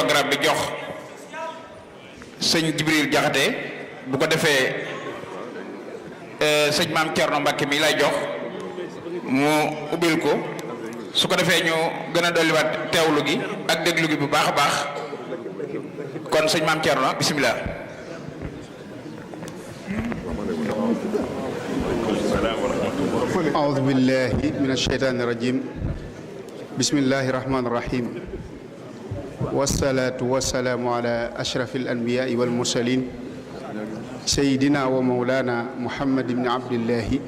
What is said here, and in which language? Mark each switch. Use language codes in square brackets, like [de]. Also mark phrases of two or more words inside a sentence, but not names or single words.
[wo] bi jox sëñ Jibril Jaxate bu ko defee sëñ Maam Cerno Mbàkke mi lay jox mu ubbil ko su ko defee ñu gën a dolliwaat teewlu gi ak déglu gi bu baax a baax kon sëñ Maam Cerno bisimilah. [ar] أعوذ بالله من الشيطان الرجيم بسم الله الرحمن الرحيم والصلاة والسلام على أشرف الأنبياء والمرسلين سيدنا ومولانا محمد بن عبد الله